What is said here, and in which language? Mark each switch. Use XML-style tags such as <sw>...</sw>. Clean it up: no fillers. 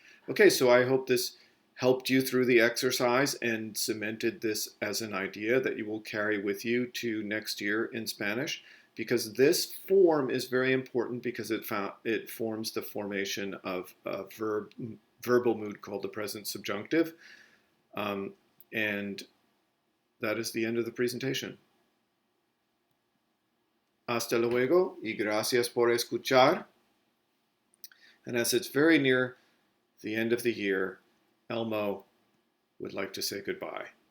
<en>Okay, so I hope this helped you through the exercise and cemented this as an idea that you will carry with you to next year in Spanish, because this form is very important because it forms the formation of a verbal mood called the present subjunctive. And that is the end of the presentation.</en> <es>Hasta luego y gracias por escuchar.</es> <en>And as it's very near the end of the year, Elmo would like to say goodbye.</en>